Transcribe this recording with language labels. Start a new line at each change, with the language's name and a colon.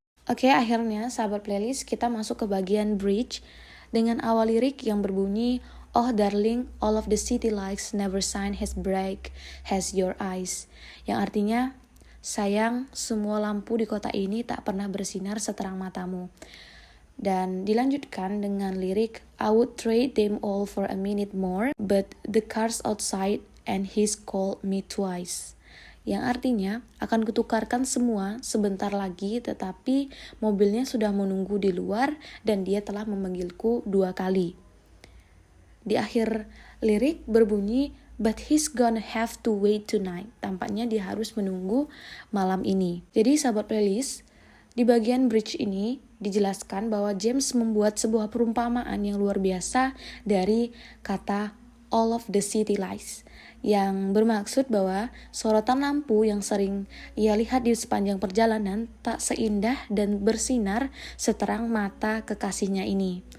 Indonesian: Oke, akhirnya sahabat playlist kita masuk ke bagian bridge dengan awal lirik yang berbunyi
English: oh darling, all of the city lights never shine as bright as your eyes.
Indonesian: Yang artinya, sayang, semua lampu di kota ini tak pernah bersinar seterang matamu. Dan dilanjutkan dengan lirik
English: I would trade them all for a minute more, but the car's outside and he's called me twice.
Indonesian: Yang artinya akan kutukarkan semua sebentar lagi, tetapi mobilnya sudah menunggu di luar dan dia telah memanggilku 2 kali. Di akhir lirik berbunyi
English: but he's gonna have to wait tonight.
Indonesian: Tampaknya dia harus menunggu malam ini. Jadi sahabat playlist, di bagian bridge ini dijelaskan bahwa James membuat sebuah perumpamaan yang luar biasa dari kata
English: all of the city lights,
Indonesian: yang bermaksud bahwa sorotan lampu yang sering ia lihat di sepanjang perjalanan tak seindah dan bersinar seterang mata kekasihnya ini.